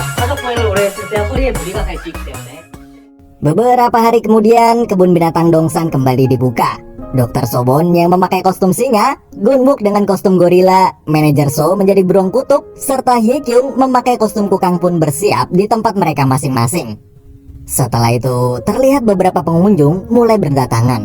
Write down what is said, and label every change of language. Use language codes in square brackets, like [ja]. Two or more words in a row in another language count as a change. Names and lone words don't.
[ko] 가족 보행을 오래 했을 때 허리에 무리가 갈 수 있기 때문에. [id] Beberapa hari kemudian, kebun binatang Dongsan kembali dibuka. Dr. Sowon yang memakai kostum singa, Gunbuk dengan kostum gorila, manajer So menjadi beruang kutub, serta Hyekyung memakai kostum kukang pun bersiap di tempat mereka masing-masing. Setelah itu, terlihat beberapa pengunjung mulai berdatangan.